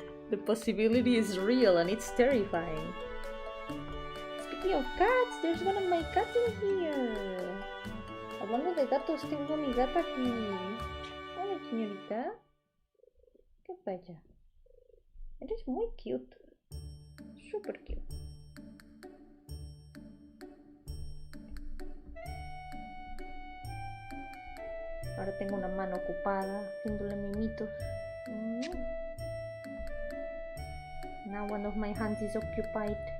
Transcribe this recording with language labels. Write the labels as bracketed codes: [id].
[en] The possibility is real and it's terrifying. Speaking of cats, there's one of my cats in here. [es] Hablando de gatos, tengo a mi gata aquí. Hola, señorita. ¿Qué pasa? Eres muy [en] cute. Super cute. [es] Ahora tengo una mano ocupada haciéndole mimitos. [en] Now one of my hands is occupied.